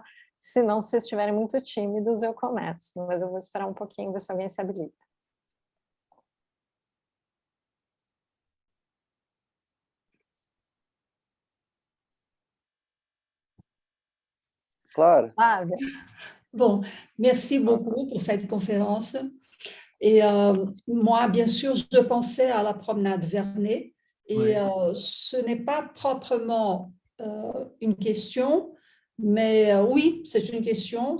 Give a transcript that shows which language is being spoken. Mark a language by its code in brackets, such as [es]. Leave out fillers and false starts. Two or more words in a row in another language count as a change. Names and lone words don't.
[pt] Se não, se vocês estiverem muito tímidos, eu começo. Mas eu vou esperar um pouquinho, ver se alguém se habilita. Claro. [fr] Bon, merci beaucoup pour cette conférence. Et moi, bien sûr, je pensais à la promenade Vernet. Et ce n'est pas proprement une question, mais oui, c'est une question.